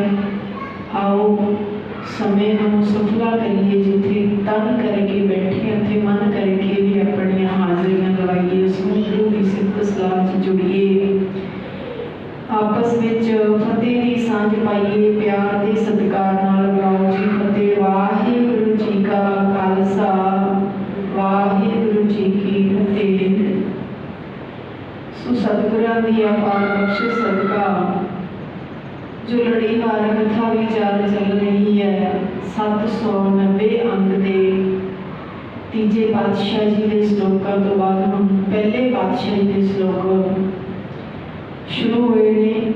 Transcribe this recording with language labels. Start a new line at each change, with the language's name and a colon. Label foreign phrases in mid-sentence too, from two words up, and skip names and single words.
Hindi: आओ समय को सफला करिए,
Punjabi: ਜਿੱਥੇ ਤਨ ਕਰਕੇ ਬੈਠੇ ਉੱਥੇ ਮਨ ਕਰਕੇ ਭੀ ਅਪਣ ਹਾਜ਼ਰੀਆਂ ਲਵਾਈਏ,
Hindi: उस गुरु की सिफत सलाह जुड़िए, आपस में फतेह की सांझ पाइए, प्यार के सत्कार नाल बुलाओ जी फतेह।
Punjabi: ਵਾਹਿਗੁਰੂ ਜੀ ਕਾ ਖ਼ਾਲਸਾ ਵਾਹਿਗੁਰੂ ਜੀ ਕੀ ਫ਼ਤਿਹ। ਸੋ ਸਤਿਗੁਰਾਂ ਦੀ ਅਪਾਰ ਬਖ਼ਸ਼ਿਸ਼ ਸਦਕਾ ਜੋ ਲੜੀਵਾਰ ਕਥਾ ਵਿਚਾਰ ਚੱਲ ਰਹੀ ਹੈ
Hindi: 790 अंक के तीजे पातशाह जी के श्लोकों तो बाद हम पहले पातशाह जी के श्लोक शुरू हुए ने।